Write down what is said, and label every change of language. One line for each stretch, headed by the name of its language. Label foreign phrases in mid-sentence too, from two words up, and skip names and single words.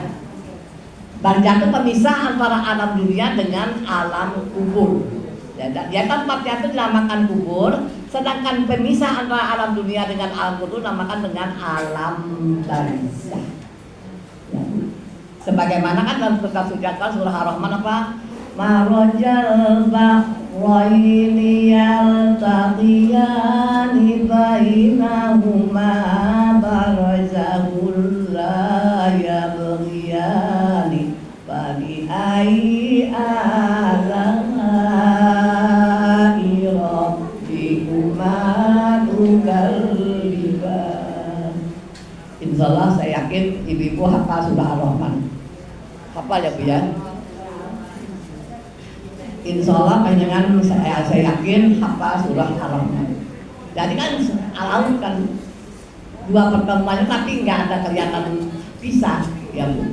Indonesian: Barzah itu pemisah antara alam dunia dengan alam kubur. Ya tempatnya itu dinamakan kubur, sedangkan pemisah antara alam dunia dengan alam kubur dinamakan dengan alam barzah. Ya. Sebagaimana kan dalam kitab suci surah Ar-Rahman apa?
Arabic: مرج البحرين يلتقيان بينهما برزخ لا يبغيان فبأي آلاء ربكما تكذبان.
Indonesian: Insyaallah saya yakin ibu-ibu hafal surah Ar-Rahman. Hafal ya Bu ya? Insyaallah panjenengan saya yakin hafal surah Ar-Rahman. Jadi kan alam kan dua pertemuannya tapi nggak ada kelihatan pisah ya Bu.